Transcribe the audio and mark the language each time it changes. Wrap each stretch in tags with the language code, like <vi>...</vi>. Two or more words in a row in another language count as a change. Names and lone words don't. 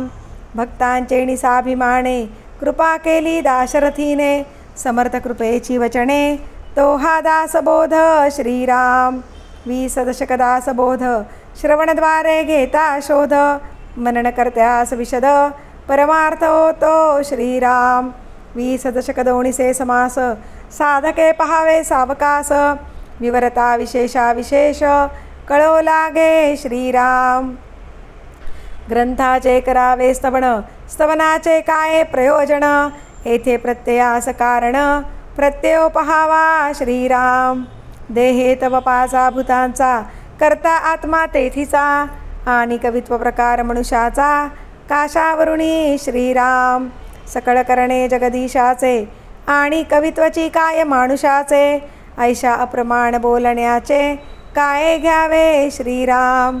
<mr>भक्तांचे निसाभिमाने, कृपा केली दाशरथीने, समर्थ कृपेची वचने, तो हा दासबोध श्रीराम. 20 दशक दासबोध, श्रवणद्वारे घेता शोध, मनन करत्यास विशद, परमार्थ होतो श्रीराम. 20 दशक दोणीसे समास, साधके पहावे सावकास, विवरता विशेषा विशेष कळो लागे श्रीराम. ग्रंथाचे करावे स्तवन, स्तवनाचे काय प्रयोजन, येथे प्रत्ययास कारण प्रत्ययो पहावा श्रीराम. देहे तव पाचा भूतांचा करता आत्मा तेथीचा, आणि कवित्व प्रकार मनुष्याचा काशावरुणी श्रीराम. सकळ करणे जगदीशाचे आणि कवित्वची काय मानुषाचे, ऐशा अप्रमाण बोलण्याचे काय घ्यावे श्रीराम.</mr>